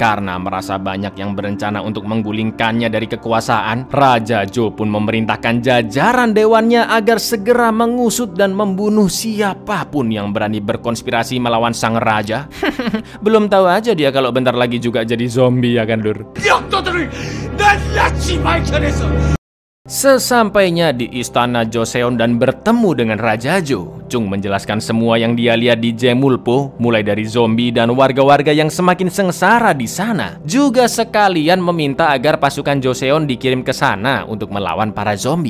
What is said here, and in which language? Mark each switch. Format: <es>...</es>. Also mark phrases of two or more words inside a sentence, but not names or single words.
<id>Karena merasa banyak yang berencana untuk menggulingkannya dari kekuasaan, Raja Jo pun memerintahkan jajaran dewannya agar segera mengusut dan membunuh siapapun yang berani berkonspirasi melawan sang raja. Belum tahu aja dia kalau bentar lagi juga jadi zombie ya kan, Lur?</id> <ko>역도들을 낱낱이 밝혀내서</ko> <id>Sesampainya di istana Joseon dan bertemu dengan Raja Jo, Chung menjelaskan semua yang dia lihat di Jemulpo, mulai dari zombie dan warga-warga yang semakin sengsara di sana. Juga sekalian meminta agar pasukan Joseon dikirim ke sana untuk melawan para zombie.</id>